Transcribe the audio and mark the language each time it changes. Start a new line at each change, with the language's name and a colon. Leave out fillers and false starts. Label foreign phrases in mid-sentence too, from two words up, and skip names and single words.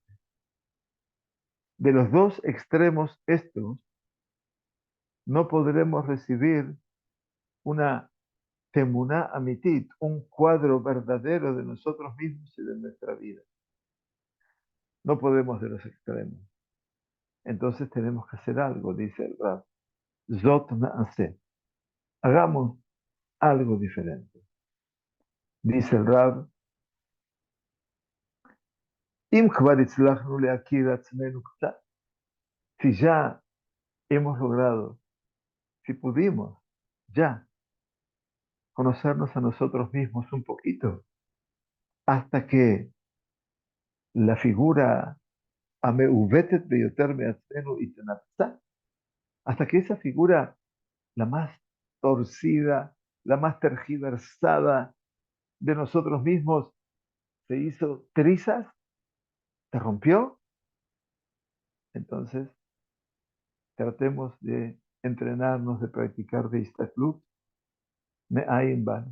Spanish: De los dos extremos estos, no podremos recibir una
Hebrew: תמונה אמיתית,
Spanish: un cuadro verdadero de nosotros mismos y de nuestra vida. No podemos de los extremos. Entonces tenemos que hacer algo, dice el Rab.
Hebrew: זאת נעשה.
Spanish: Hagamos algo diferente. Dice el Rab,
Hebrew: אם כבר הצלחנו להכיר עצמנו קצת.
Spanish: Si ya hemos logrado, si pudimos ya conocernos a nosotros mismos un poquito, hasta que la figura
Hebrew: המעוותת ביותר מעצמנו התנפצה,
Spanish: hasta que esa figura, la más torcida, la más tergiversada de nosotros mismos, se hizo trizas, se rompió, entonces tratemos de entrenarnos, de practicar de
Hebrew: הסתכלות, מעין בן.